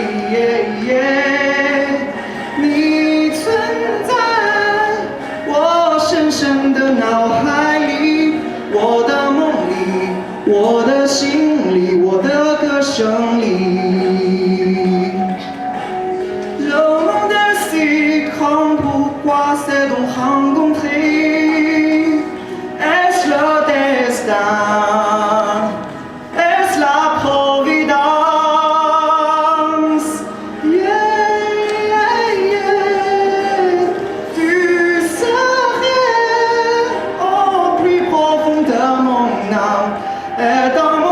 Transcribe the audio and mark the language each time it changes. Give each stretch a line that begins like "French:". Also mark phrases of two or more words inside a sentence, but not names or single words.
Chinese: 你存在我深深的脑海里，我的梦里，我的心里，我的歌声里。
French: Le monde est si grand, pourquoi c'est donc rencontré? Est-ce le destin? Est-ce la providence? Tu serais au plus profond de mon âme, et dans